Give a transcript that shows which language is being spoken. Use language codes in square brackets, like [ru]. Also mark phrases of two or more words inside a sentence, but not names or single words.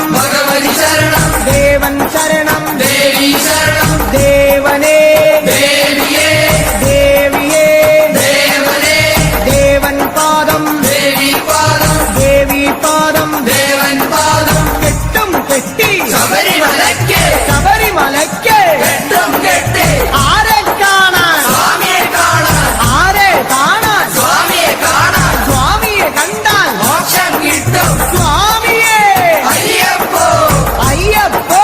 [ta] பகவதி சரணம் தேவன் சரணம் தேவி சரணம் தேவனே தேவியே தேவியே தேவனே தேவன் பாதம் தேவி பாதம் தேவி பாதம் தேவன் பாதம் கெட்டும் கெட்டி [ml] ശബരിമലയ്ക്ക് ശബരിമലയ്ക്ക് കെട്ടും കെട്ടി ആരെ കാണാൻ സ്വാമിയെ കാണാൻ ആരെ കാണാൻ സ്വാമിയെ കാണാൻ സ്വാമിയെ കണ്ടാൽ മോക്ഷം കിട്ടും സ്വാമിയെ അയ്യപ്പോ അയ്യപ്പോ